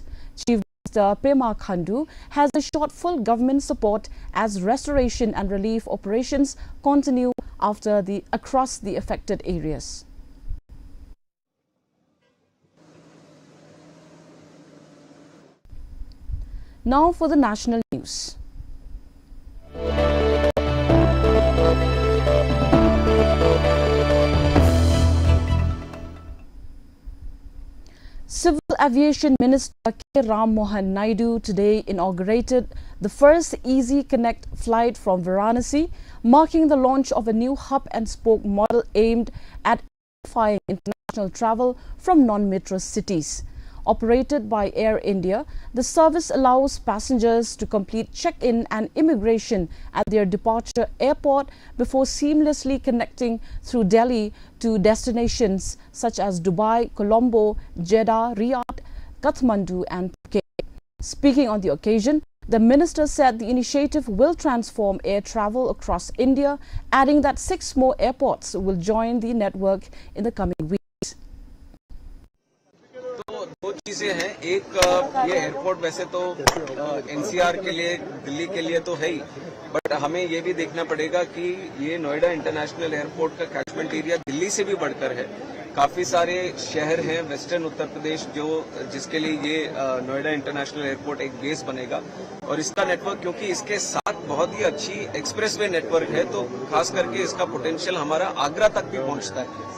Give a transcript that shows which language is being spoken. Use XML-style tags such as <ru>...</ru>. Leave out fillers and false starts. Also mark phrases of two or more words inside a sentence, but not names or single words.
<en>Chief Minister Pema Khandu has assured full government support as restoration and relief operations continue across the affected areas. Now for the national news. Civil Aviation Minister K. Ram Mohan Naidu today inaugurated the first Easy Connect flight from Varanasi, marking the launch of a new hub-and-spoke model aimed at amplifying international travel from non-metro cities. Operated by Air India, the service allows passengers to complete check-in and immigration at their departure airport before seamlessly connecting through Delhi to destinations such as Dubai, Colombo, Jeddah, Riyadh, Kathmandu and Phuket. Speaking on the occasion, the minister said the initiative will transform air travel across India, adding that 6 more airports will join the network in the coming weeks.</en> <hi>तो 2 चीजें हैं, एक ये एयरपोर्ट वैसे तो एनसीआर के लिए, दिल्ली के लिए तो है ही, बट हमें ये भी देखना पड़ेगा कि ये नोएडा इंटरनेशनल एयरपोर्ट का</hi> <en>catchment area</en> <hi>दिल्ली से भी बढ़कर है। काफी सारे शहर हैं वेस्टर्न उत्तर प्रदेश जिसके लिए ये नोएडा इंटरनेशनल एयरपोर्ट एक बेस बनेगा, और इसका नेटवर्क क्योंकि इसके साथ बहुत ही अच्छी</hi> <en>expressway network</en> <hi>है, तो खास करके इसका पोटेंशियल हमारा आगरा तक भी पहुंचता है।</hi>